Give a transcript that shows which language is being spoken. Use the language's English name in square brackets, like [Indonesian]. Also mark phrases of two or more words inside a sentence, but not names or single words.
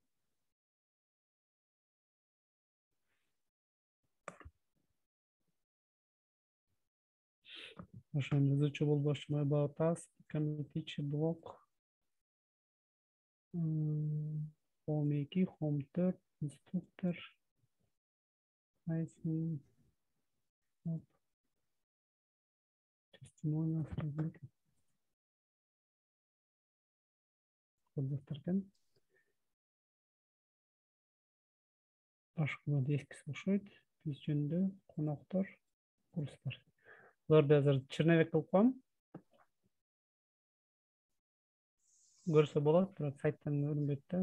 [Kyrgyz] Ошону жазуучу болбошмун. [English] About us, community блог. Home 2, Home 4, instructor. Pricing. Testimonials. [Kyrgyz] Кыргыздардан. Башкалар эскиси окшойт. Биз жөнүндө коноктор, курстар. Буларды азыр черновик кылып коем. Көрсө болот, бирок сайттан көрүнбөйт да.